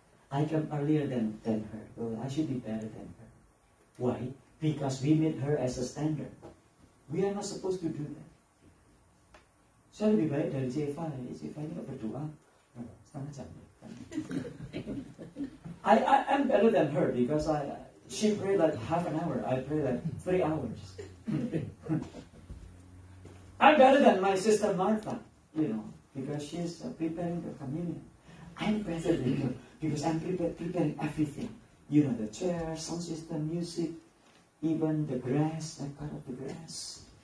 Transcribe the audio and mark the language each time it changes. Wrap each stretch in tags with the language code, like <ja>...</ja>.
<en>I come earlier than her. Well, I should be better than her. Why? Because we meet her as a standard. We are not supposed to do that.</en> <id>Saya lebih baik dari Jeva ini gak berdoa setengah jam.</id> <en>I'm better than her because she prayed like half an hour. I pray like 3 hours. I'm better than my sister Martha, because she's preparing the communion. I'm better than you because I'm preparing everything. You know, the chair, sound system, music, even the grass, I cut off the grass.</en>